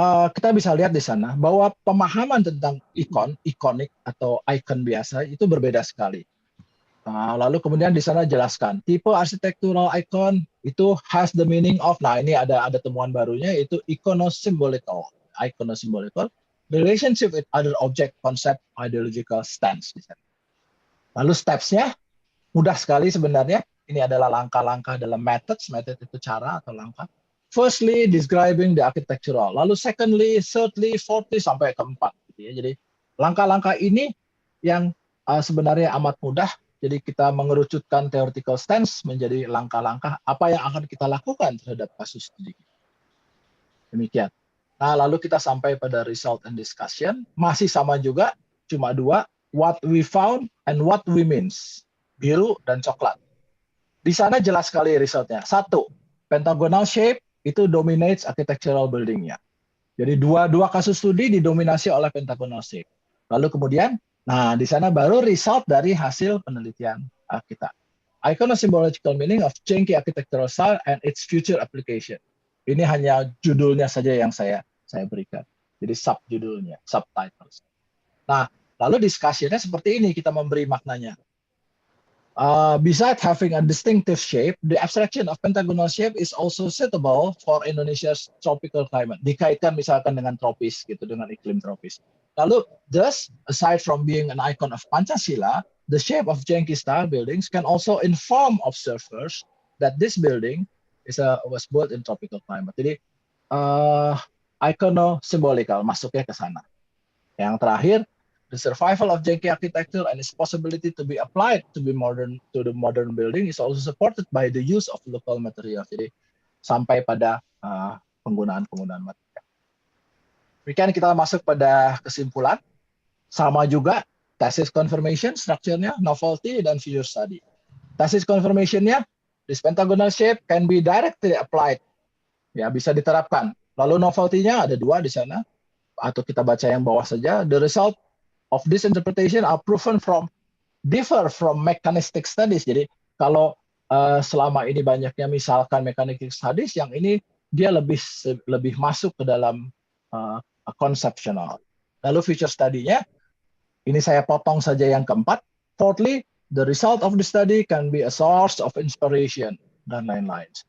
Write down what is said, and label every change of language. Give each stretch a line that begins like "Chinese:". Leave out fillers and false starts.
Indonesian: Kita bisa lihat di sana bahwa pemahaman tentang ikonik atau icon biasa itu berbeda sekali. Lalu kemudian di sana jelaskan tipe architectural icon itu
English: has the meaning of.
Indonesian: Nah, ini ada temuan barunya yaitu iconosymbolical.
English: Iconosymbolical relationship with other object, concept, ideological stance.
Indonesian: Lalu steps-nya mudah sekali sebenarnya. Ini adalah langkah-langkah dalam methods. Method itu cara atau langkah.
English: Firstly, describing the architectural.
Indonesian: Lalu secondly, thirdly, fourthly, sampai keempat. Gitu ya. Jadi langkah-langkah ini yang sebenarnya amat mudah. Jadi kita mengerucutkan theoretical stance menjadi langkah-langkah apa yang akan kita lakukan terhadap kasus studi. Demikian. Nah, lalu kita sampai pada result and discussion. Masih sama juga, cuma 2.
English: What we found and what we means.
Indonesian: Biru dan coklat. Di sana jelas sekali resultnya. 1.
English: Pentagonal shape itu dominates architectural building-nya.
Indonesian: Jadi dua kasus studi didominasi oleh pentagonal shape. Lalu kemudian, nah di sana baru result dari hasil penelitian kita.
English: Iconosymbolical meaning of Genki architectural style and its future application.
Indonesian: Ini hanya judulnya saja yang saya berikan. Jadi subjudulnya, subtitles. Nah, lalu diskusinya seperti ini, kita memberi maknanya.
English: Besides having a distinctive shape, the abstraction of pentagonal shape is also suitable for Indonesia's tropical climate.
Indonesian: Dikaitkan misalkan dengan tropis, gitu, dengan iklim tropis. Lalu,
English: thus, aside from being an icon of Pancasila, the shape of Genki style buildings can also inform observers that this building was built in tropical climate.
Indonesian: Jadi icono-symbolical masuknya ke sana. Yang terakhir,
English: the survival of Genki architecture and its possibility to be applied to the modern building is also supported by the use of local material.
Indonesian: Jadi sampai pada penggunaan material. Demikian kita masuk pada kesimpulan. Sama juga thesis confirmation, structure-nya, novelty, dan future study.
English: Thesis confirmation-nya, this pentagonal shape can be directly applied.
Indonesian: Ya, bisa diterapkan. Lalu novelty-nya ada 2 di sana, atau kita baca yang bawah saja.
English: The result of this interpretation are differ from mechanistic studies.
Indonesian: Jadi kalau selama ini banyaknya misalkan mechanistic studies, yang ini dia lebih masuk ke dalam conceptual. Lalu future study-nya, ini saya potong saja yang keempat.
English: Fourthly, the result of the study can be a source of inspiration,
Indonesian: dan lain-lain.